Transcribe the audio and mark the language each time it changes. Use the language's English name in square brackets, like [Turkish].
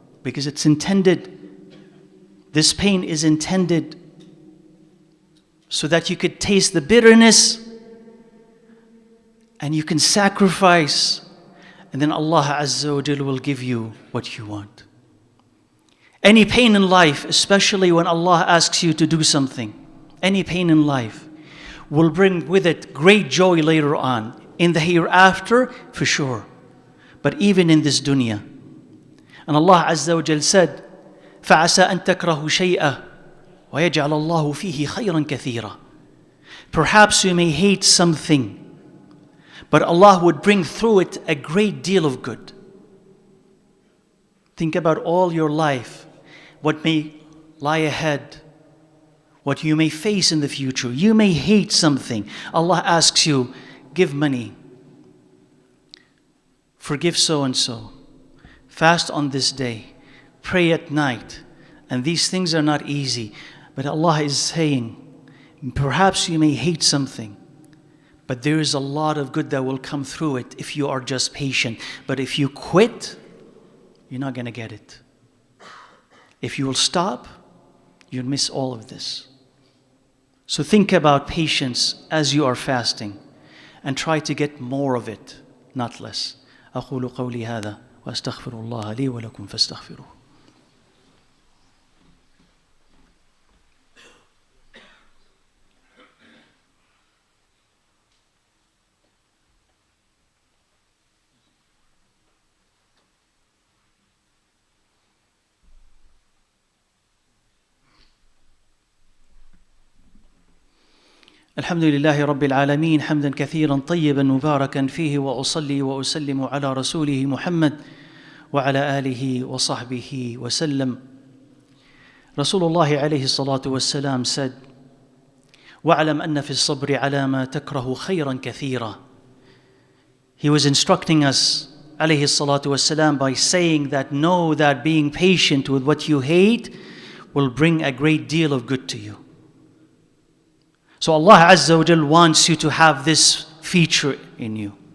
[English] Because it's intended, this pain is intended so that you could taste the bitterness and you can sacrifice, and then Allah Azza wa Jal will give you what you want. Any pain in life, especially when Allah asks you to do something, any pain in life will bring with it great joy later on. In the hereafter, for sure. But even in this dunya. And Allah Azza wa Jal said, [Arabic] فَعَسَىٰ أَن تَكْرَهُ شَيْئًا وَيَجْعَلَ اللَّهُ فِيهِ خَيْرًا كَثِيرًا. [English] Perhaps you may hate something, but Allah would bring through it a great deal of good. Think about all your life, what may lie ahead, what you may face in the future. You may hate something. Allah asks you, give money, forgive so-and-so, fast on this day, pray at night. And these things are not easy. But Allah is saying, perhaps you may hate something, but there is a lot of good that will come through it if you are just patient. But if you quit, you're not going to get it. If you will stop, you'll miss all of this. So think about patience as you are fasting and try to get more of it, not less. [Arabic] أقول قولي هذا وأستغفر الله لي ولكم فاستغفروه. الحمد لله رب العالمين حمدا كثيرا طيبا مباركا فيه وأصلي وأسلم على رسوله محمد وعلى آله وصحبه وسلم. رسول الله عليه الصلاة والسلام [English] said, [Arabic] وَاعْلَمْ أَنَّ فِي الصَّبْرِ عَلَى مَا تَكْرَهُ خَيْرًا كَثِيرًا. [English] He was instructing us, [Arabic] عليه الصلاة والسلام, [English] by saying that know that being patient with what you hate will bring a great deal of good to you. So Allah Azza wa Jal wants you to have this feature in you.